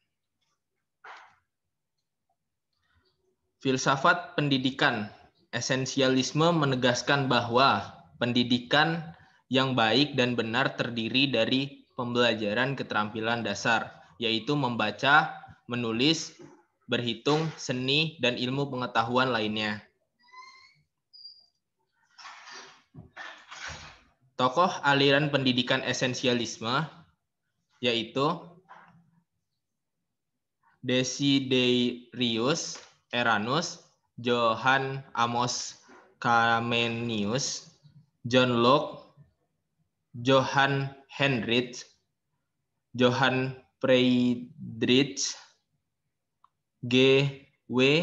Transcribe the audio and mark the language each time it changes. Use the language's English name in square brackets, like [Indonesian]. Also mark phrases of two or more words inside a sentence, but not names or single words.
[Indonesian] Filsafat pendidikan esensialisme menegaskan bahwa pendidikan yang baik dan benar terdiri dari pembelajaran keterampilan dasar, yaitu membaca, menulis, berhitung, seni, dan ilmu pengetahuan lainnya. Tokoh aliran pendidikan esensialisme yaitu Desiderius Erasmus, Johann Amos Comenius, John Locke, Johann Heinrich, Johann Friedrich, G. W.